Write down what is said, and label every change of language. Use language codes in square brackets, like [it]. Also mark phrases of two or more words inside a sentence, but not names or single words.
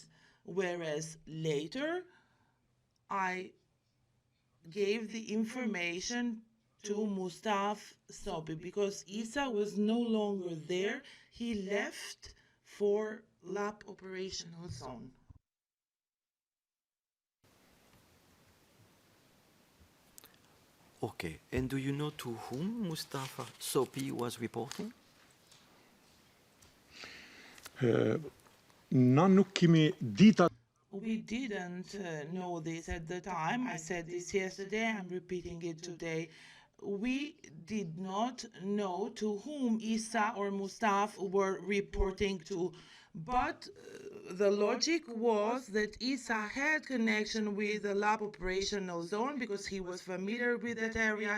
[en] Whereas later, I gave the information to Mustafa Sobi because Isa was no longer there. He left for lab operational zone. Okay. And do you know to whom Mustafa Sopi was reporting? [sq] Na nuk kemi dita. [en] We didn't know this at the time. I said this yesterday, I'm repeating it today. We did not know to whom Isa or Mustafa were reporting to, but the logic was that Isa had connection with the lab operational zone because he was familiar with that area.